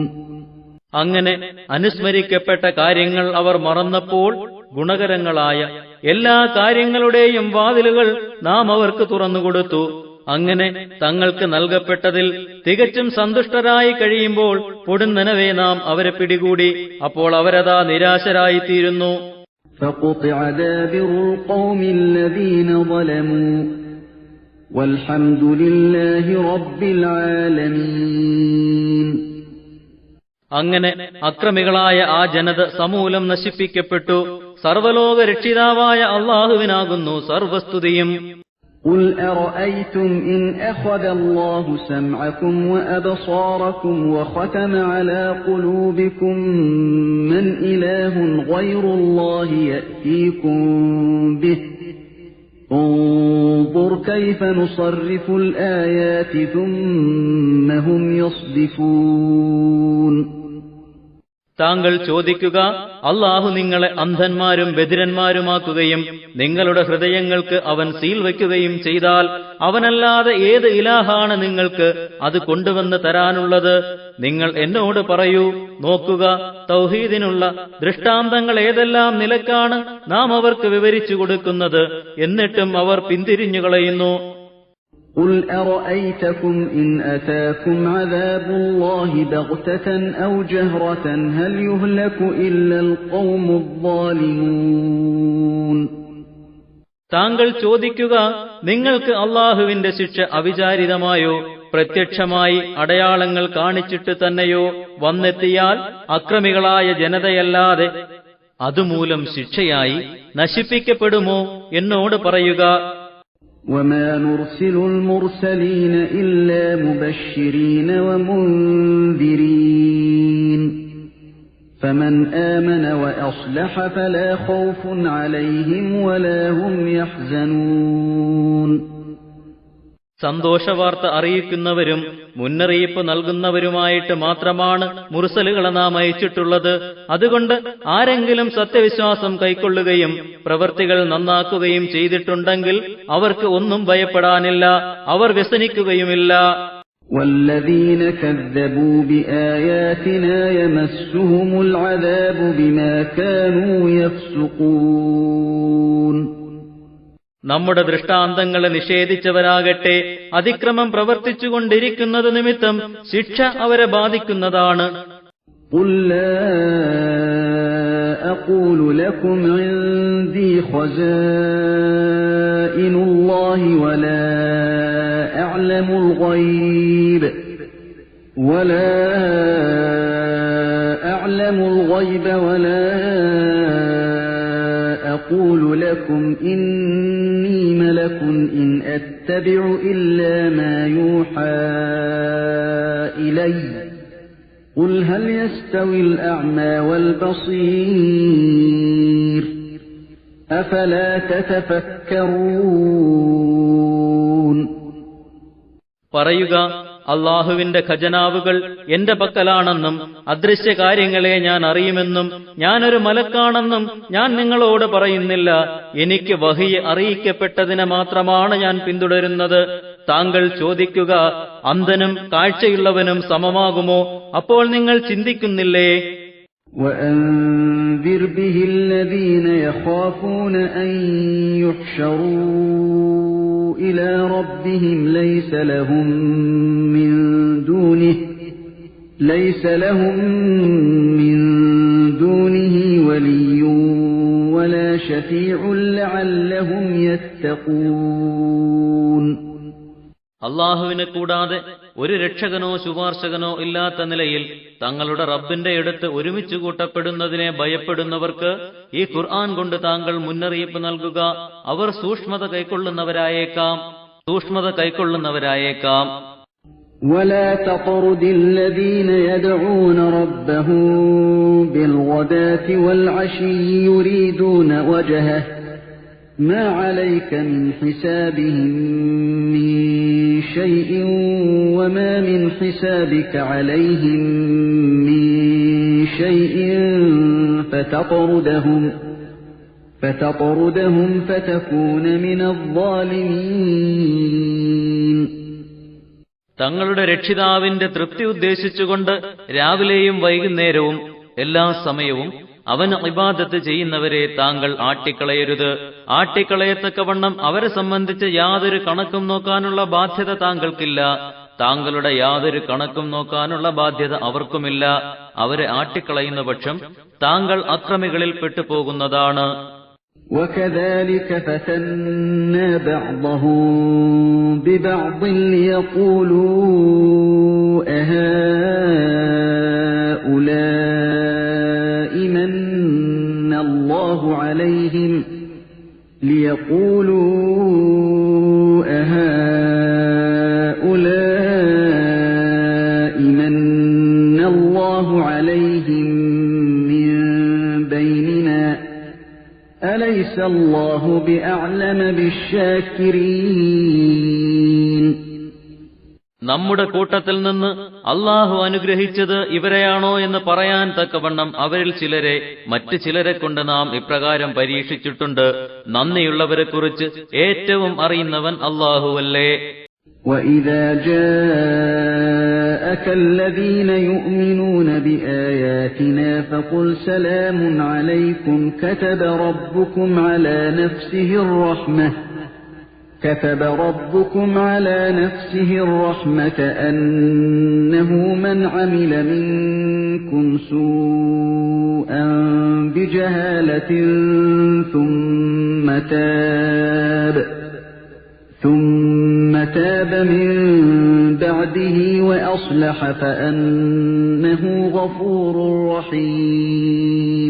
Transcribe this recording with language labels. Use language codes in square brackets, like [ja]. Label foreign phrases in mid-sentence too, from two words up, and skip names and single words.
[ml] അങ്ങനെ അനുസ്മരിക്കപ്പെട്ട കാര്യങ്ങൾ അവർ മറന്നപ്പോൾ ഗുണകരങ്ങളായ എല്ലാ കാര്യങ്ങളുടെയും വാതിലുകൾ നാം അവർക്ക് തുറന്നുകൊടുത്തു. അങ്ങനെ തങ്ങൾക്ക് നൽകപ്പെട്ടതിൽ തികച്ചും സന്തുഷ്ടരായി കഴിയുമ്പോൾ പൊടുന്നനവേ നാം അവരെ പിടികൂടി. അപ്പോൾ അവരതാ നിരാശരായിത്തീരുന്നു. [ar] فَقُطِعَ دَابِرُ الْقَوْمِ الَّذِينَ ظَلَمُوا وَالْحَمْدُ لِلَّهِ رَبِّ الْعَالَمِينَ. [ml] അങ്ങനെ അക്രമികളായ ആ ജനത സമൂലം നശിപ്പിക്കപ്പെട്ടു. സർവലോക രക്ഷിതാവായ അല്ലാഹുവിനാകുന്നു സർവസ്തുതിയും. [ar] قُلْ أَرَأَيْتُمْ إِنْ أَخَذَ اللَّهُ سَمْعَكُمْ وَأَبْصَارَكُمْ وَخَتَمَ عَلَى قُلُوبِكُمْ مَنْ إِلَٰهٌ غَيْرُ اللَّهِ يَأْتِيكُمْ بِهِ انظُرْ كَيْفَ نُصَرِّفُ الْآيَاتِ ثُمَّ هُمْ يَصْدِفُونَ. [ml] താങ്കൾ ചോദിക്കുക, അല്ലാഹു നിങ്ങളെ അന്ധന്മാരും ബധിരന്മാരുമാക്കുകയും നിങ്ങളുടെ ഹൃദയങ്ങൾക്ക് അവൻ സീൽ വയ്ക്കുകയും ചെയ്താൽ അവനല്ലാതെ ഏത് ഇലാഹാണ് നിങ്ങൾക്ക് അത് കൊണ്ടുവന്ന് തരാനുള്ളത്? നിങ്ങൾ എന്നോട് പറയൂ. നോക്കുക, തൗഹീദിനുള്ള ദൃഷ്ടാന്തങ്ങൾ ഏതെല്ലാം നിലക്കാണ് നാം അവർക്ക് വിവരിച്ചു കൊടുക്കുന്നത്, എന്നിട്ടും അവർ പിന്തിരിഞ്ഞുകളയുന്നു. [ar] قُلْ أَرَأَيْتَكُمْ إِنْ أَتَاكُمْ عَذَابُ اللَّهِ بَغْتَةً أَوْ جَهْرَةً هَلْ يُهْلَكُ إِلَّا الْقَوْمُ الظَّالِمُونَ. [ml] താങ്കൾ ചോദിക്കുക, നിങ്ങൾക്ക് അല്ലാഹുവിന്റെ ശിക്ഷ അവിചാരിതമായോ പ്രത്യക്ഷമായി അടയാളങ്ങൾ കാണിച്ചിട്ട് തന്നെയോ വന്നെത്തിയാൽ അക്രമികളായ ജനതയല്ലാതെ അതുമൂലം ശിക്ഷയായി നശിപ്പിക്കപ്പെടുമോ എന്നോട് പറയുക. [ar] وَمَا نُرْسِلُ الْمُرْسَلِينَ إِلَّا مُبَشِّرِينَ وَمُنذِرِينَ فَمَنْ آمَنَ وَأَصْلَحَ فَلَا خَوْفٌ عَلَيْهِمْ وَلَا هُمْ يَحْزَنُونَ. [ml] സന്തോഷവാർത്ത അറിയിക്കുന്നവരും മുന്നറിയിപ്പ് നൽകുന്നവരുമായിട്ട് മാത്രമാണ് മുർസലുകളെ നാം അയച്ചിട്ടുള്ളത്. അതുകൊണ്ട് ആരെങ്കിലും സത്യവിശ്വാസം കൈക്കൊള്ളുകയും പ്രവൃത്തികൾ നന്നാക്കുകയും ചെയ്തിട്ടുണ്ടെങ്കിൽ അവർക്ക് ഒന്നും ഭയപ്പെടാനില്ല, അവർ വ്യസനിക്കുകയുമില്ല. [ar] وَالَّذِينَ كَذَّبُوا بِآيَاتِنَا يَمَسُّهُمُ الْعَذَابُ بِمَا كَانُوا يَفْسُقُونَ. [ml] നമ്മുടെ ദൃഷ്ടാന്തങ്ങളെ നിഷേധിച്ചവരാകട്ടെ അതിക്രമം പ്രവർത്തിച്ചുകൊണ്ടിരിക്കുന്നത് നിമിത്തം ശിക്ഷ അവരെ ബാധിക്കുന്നതാണ്. [ar] قُلْ لَا أَقُولُ لَكُمْ عِندِي خَزَائِنُ اللَّهِ وَلَا أَعْلَمُ الْغَيْبَ وَلَا أَقُولُ لَكُمْ إِنِّي مَلَكٌ إِنْ أَتَّبِعُ إِلَّا مَا يُوحَى إِلَيَّ قُلْ هَلْ يَسْتَوِي الْأَعْمَى وَالْبَصِيرُ أَفَلَا تَتَفَكَّرُونَ. [ml] പറയുക, അല്ലാഹുവിന്റെ ഖജനാവുകൾ എന്റെ പക്കലാണെന്നും അദൃശ്യ കാര്യങ്ങളെ ഞാൻ അറിയുമെന്നും ഞാനൊരു മലക്കാണെന്നും ഞാൻ നിങ്ങളോട് പറയുന്നില്ല. എനിക്ക് വഹിയ് അറിയിക്കപ്പെട്ടതിനെ മാത്രമാണ് ഞാൻ പിന്തുടരുന്നത്. താങ്കൾ ചോദിക്കുക, അന്ധനും കാഴ്ചയുള്ളവനും സമമാകുമോ? അപ്പോൾ നിങ്ങൾ ചിന്തിക്കുന്നില്ലേ? [ar] وأنذر به الذين يخافون أن يحشروا إلى ربهم ليس لهم من دونه ولي ولا شفيع لعلهم يتقون. [ml] അള്ളാഹുവിനെ കൂടാതെ ഒരു രക്ഷകനോ ശുപാർശകനോ ഇല്ലാത്ത നിലയിൽ തങ്ങളുടെ റബ്ബിന്റെ അടുത്ത് ഒരുമിച്ച് കൂട്ടപ്പെടുന്നതിനെ ഭയപ്പെടുന്നവർക്ക് ഈ ഖുർആൻ കൊണ്ട് താങ്കൾ മുന്നറിയിപ്പ് നൽകുക. അവർ സൂക്ഷ്മത കൈക്കൊള്ളുന്നവരായേക്കാം. [ar] ولا تطرد الذين يدعون ربهم بالغداة والعشي يريدون وجهه ما عليك من حسابهم من شيء وما من حسابك عليهم من شيء فتطردهم فتكون من الظالمين. [ml] തങ്ങളുടെ രക്ഷിതാവിന്റെ തൃപ്തി ഉദ്ദേശിച്ചുകൊണ്ട് രാവിലെയും വൈകുന്നേരവും എല്ലാ സമയവും അവന് ഇബാദത്ത് ചെയ്യുന്നവരെ താങ്കൾ ആട്ടിക്കളയരുത്. ആട്ടിക്കളയത്തക്കവണ്ണം അവരെ സംബന്ധിച്ച് യാതൊരു കണക്കും നോക്കാനുള്ള ബാധ്യത താങ്കൾക്കില്ല. താങ്കളുടെ യാതൊരു കണക്കും നോക്കാനുള്ള ബാധ്യത അവർക്കുമില്ല. അവരെ ആട്ടിക്കളയുന്ന പക്ഷം താങ്കൾ അക്രമികളിൽ പെട്ടുപോകുന്നതാണ്. [ar] وَكَذَلِكَ فَتَنَّا بَعْضَهُم بِبَعْضٍ لِيَقُولُوا أَهَٰؤُلَاءِ مَنَّ اللَّهُ عَلَيْهِم مِّن بَيْنِنَا أَلَيْسَ اللَّهُ بِأَعْلَمَ بِالشَّاكِرِينَ. [ml] നമ്മുടെ കൂട്ടത്തിൽ നിന്ന് അള്ളാഹു അനുഗ്രഹിച്ചത് ഇവരെയാണോ എന്ന് പറയാൻ തക്കവണ്ണം അവരിൽ ചിലരെ മറ്റു ചിലരെ കൊണ്ട് നാം ഇപ്രകാരം പരീക്ഷിച്ചിട്ടുണ്ട്. നന്ദിയുള്ളവരെക്കുറിച്ച് ഏറ്റവും അറിയുന്നവൻ അള്ളാഹുവല്ലേ. [ar] وَإِذَا جَاءَكَ الَّذِينَ يُؤْمِنُونَ بِآيَاتِنَا فَقُلْ سَلَامٌ عَلَيْكُمْ كَتَبَ رَبُّكُمْ عَلَى نَفْسِهِ الرَّحْمَةَ أَنَّهُ مَنْ عَمِلَ مِنكُمْ سُوءًا بِجَهَالَةٍ ثُمَّ تَابَ مِن بَعْدِهِ وَأَصْلَحَ فَأَنَّهُ غَفُورٌ رَّحِيمٌ.